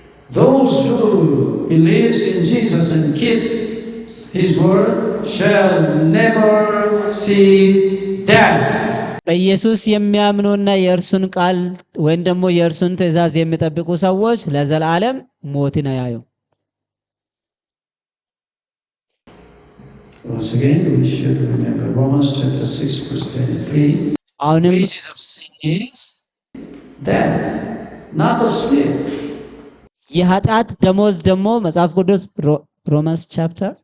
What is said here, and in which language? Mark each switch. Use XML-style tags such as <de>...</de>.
<en>Those who believes in Jesus and keep his word shall never see death.</en> <am>በኢየሱስ የሚያምኑና የእርሱን ቃል ወይም ደግሞ የእርሱን ትእዛዝ የሚጠብቁ ሰዎች ለዘላለም ሞትን አያዩ።</am> <en>Once again, we should remember Romans chapter 6 verse 23.</en> <am>አሁንም</am> <en>Wages of sin is death, not a spirit.</en> <am>የኃጢአት ደሞዝ ደግሞ መጽሐፍ ቅዱስ</am> <en>ሮማንስ ቻፕተር</en>